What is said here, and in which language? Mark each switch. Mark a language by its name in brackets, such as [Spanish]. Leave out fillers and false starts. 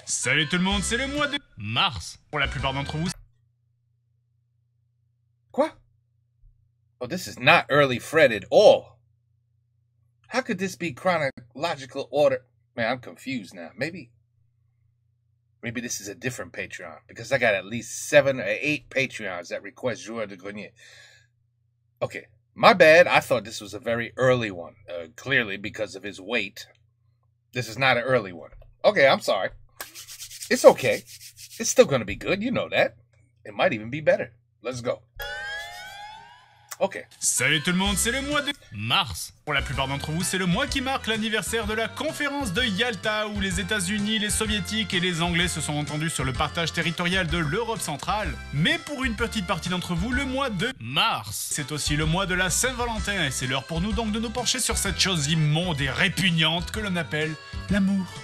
[French] Salut tout le monde, c'est le mois de mars. Pour la plupart d'entre vous... Quoi? [English] Oh, this is not early Fred at all. How could this be chronological order? Man, I'm confused now. Maybe this is a different Patreon, because I got at least 7 or 8 Patreons that request Joueur de Grenier. Okay, my bad. I thought this was a very early one, clearly because of his weight. This is not an early one. Okay, I'm sorry. It's okay. It's still going to be good. You know that. It might even be better. Let's go. Okay. [French] Salut tout le monde, c'est le mois de mars. Pour la plupart d'entre vous, c'est le mois qui marque l'anniversaire de la conférence de Yalta, où les États-Unis, les Soviétiques et les Anglais se sont entendus sur le partage territorial de l'Europe centrale. Mais pour une petite partie d'entre vous, le mois de mars, c'est aussi le mois de la Saint-Valentin, et c'est l'heure pour nous donc de nous pencher sur cette chose immonde et répugnante que l'on appelle l'amour.